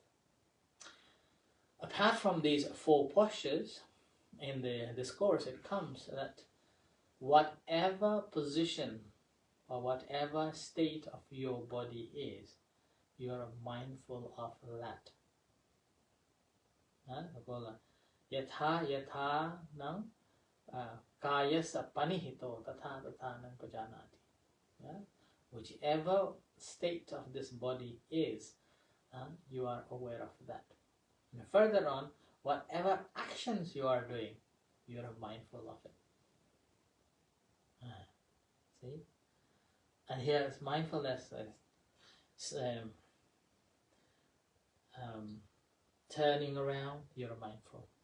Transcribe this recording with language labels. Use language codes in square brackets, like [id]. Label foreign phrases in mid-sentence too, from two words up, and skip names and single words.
[en] Apart from these 4 postures, in the discourse it comes that whatever position or whatever state of your body is, you are mindful of that. [pi] Yatha yatha nang kayasa panihito tatha tatha nang pajanati. [en] Whichever state of this body is, you are aware of that. And further on, whatever actions you are doing, you are mindful of it. See? And here is mindfulness turning around, you're mindful.